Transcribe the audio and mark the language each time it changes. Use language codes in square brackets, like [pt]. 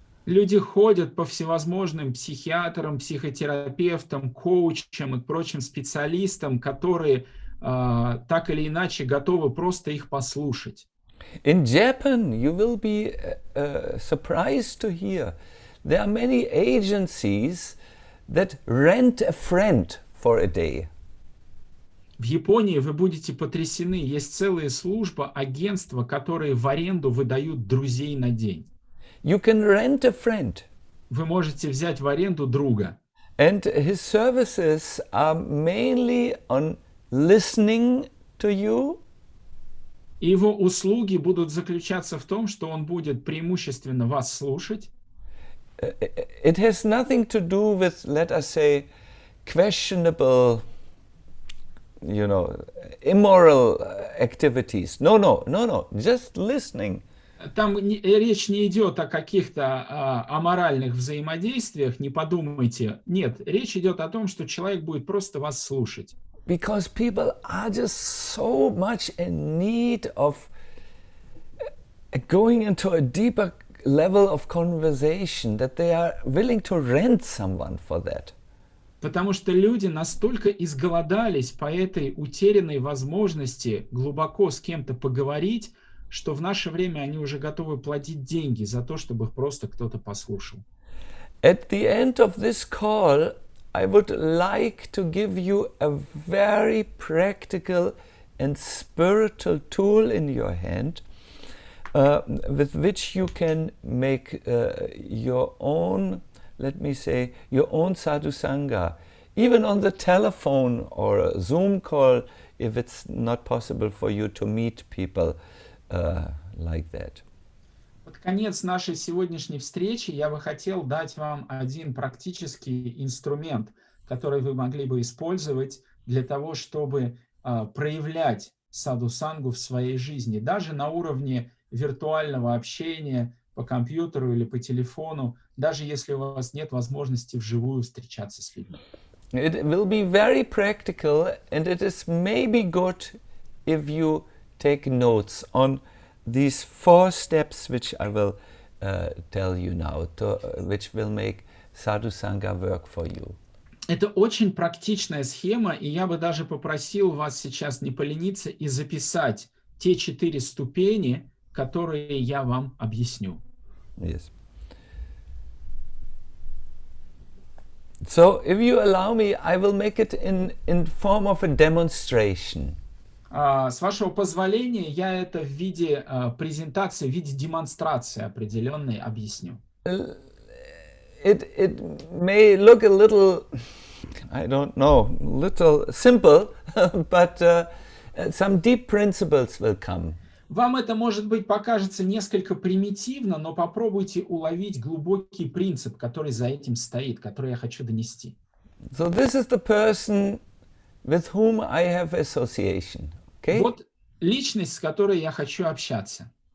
[ru] Люди ходят по всевозможным психиатрам, психотерапевтам, коучам и прочим специалистам, которые так или иначе готовы просто их послушать. [en] In Japan, you will be surprised to hear there are many agencies that rent a friend for a day. [ru] В Японии вы будете потрясены. Есть целая служба, агентства, которые в аренду выдают друзей на день. [en] You can rent a friend. [ru] Вы можете взять в аренду друга. [en] And his services are mainly on listening to you, [ru] И его услуги будут заключаться в том, что он будет преимущественно вас слушать. [en] it has nothing to do with, let us say, questionable, immoral activities. No, just listening. [ru] Там речь не идет о каких-то аморальных взаимодействиях, не подумайте. Нет, речь идет о том, что человек будет просто вас слушать. [en] Because people are just so much in need of going into a deeper level of conversation that they are willing to rent someone for that. [ru] Потому что люди настолько изголодались по этой утерянной возможности глубоко с кем-то поговорить, что в наше время они уже готовы платить деньги за то, чтобы их просто кто-то послушал. [en] At the end of this call, I would like to give you a very practical and spiritual tool in your hand with which you can make your own, let me say, your own sadhusanga, even on the telephone or a Zoom call if it's not possible for you to meet people like that. [ru] Под конец нашей сегодняшней встречи я бы хотел дать вам один практический инструмент, который вы могли бы использовать для того, чтобы проявлять садхусангу в своей жизни, даже на уровне виртуального общения по компьютеру или по телефону, даже если у вас нет возможности вживую встречаться с людьми. [en] It will be very practical, and it is maybe good if you take notes on these 4 steps which I will tell you now, which will make sadhusanga work for you. [ru] Это очень практичная схема, и я бы даже попросил вас сейчас не полениться и записать те 4 ступени, которые я вам объясню. [en] Yes. So, if you allow me, I will make it in form of a demonstration. [ru] С вашего позволения, я это в виде презентации, в виде демонстрации определенной объясню. [en] It may look a little, I don't know, little simple, but some deep principles will come. [ru] Вам это, может быть, покажется несколько примитивно, но попробуйте уловить глубокий принцип, который за этим стоит, который я хочу донести. [en] So this is the person with whom I have association. Okay? [ru] Вот личность, с которой я хочу общаться.